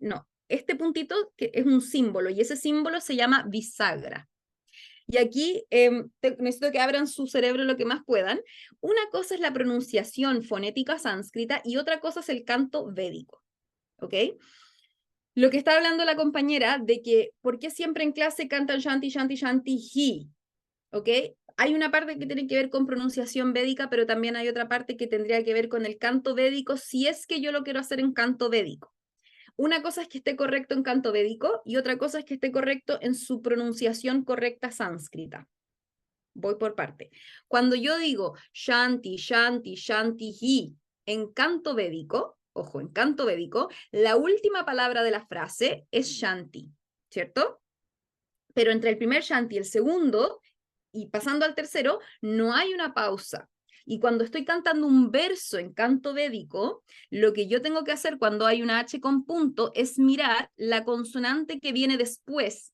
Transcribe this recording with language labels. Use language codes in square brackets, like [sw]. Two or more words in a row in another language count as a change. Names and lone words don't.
[es] No, este puntito que es un símbolo y ese símbolo se llama bisagra. Y aquí necesito que abran su cerebro lo que más puedan. Una cosa es la pronunciación fonética sánscrita y otra cosa es el canto védico, ¿ok? Lo que está hablando la compañera de que, ¿por qué siempre en clase cantan [sa] शान्ति, शान्ति, शान्ति, हि? [es] ¿Ok? Hay una parte que tiene que ver con pronunciación védica, pero también hay otra parte que tendría que ver con el canto védico, si es que yo lo quiero hacer en canto védico. Una cosa es que esté correcto en canto védico y otra cosa es que esté correcto en su pronunciación correcta sánscrita. Voy por parte. Cuando yo digo [sa] शान्ति, शान्ति, शान्ति, हि [es] en canto védico, ojo, en canto védico, la última palabra de la frase es shanti, ¿cierto? Pero entre el primer shanti y el segundo, y pasando al tercero, no hay una pausa. Y cuando estoy cantando un verso en canto védico, lo que yo tengo que hacer cuando hay una H con punto es mirar la consonante que viene después.